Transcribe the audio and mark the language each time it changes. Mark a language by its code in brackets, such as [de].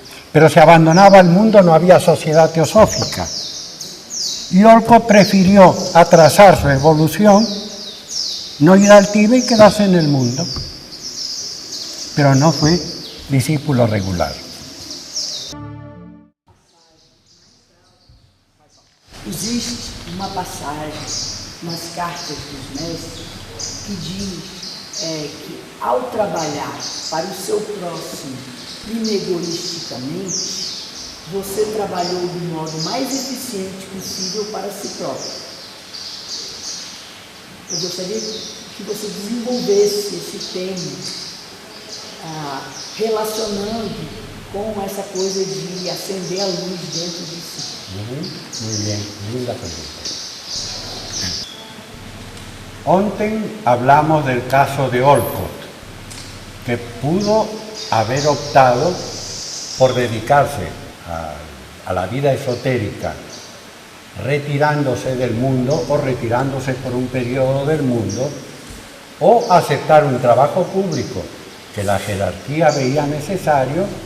[es] Pero si abandonaba el mundo no había sociedad teosófica. Y Olcott prefirió atrasar su evolución, no ir al Tíbet y quedarse en el mundo. Pero no fue discípulo regular. [pt] Existe uma passagem nas cartas dos mestres que diz que ao trabalhar para o seu próximo inegoisticamente, você trabalhou do modo mais eficiente possível para si próprio. Eu gostaria que você desenvolvesse esse tema, relacionando com essa coisa de acender a luz dentro de si. [es] Muy bien, linda pregunta. Ontem hablamos del caso de Olcott, que pudo haber optado por dedicarse a la vida esotérica, retirándose del mundo o retirándose por un periodo del mundo, o aceptar un trabajo público que la jerarquía veía necesario,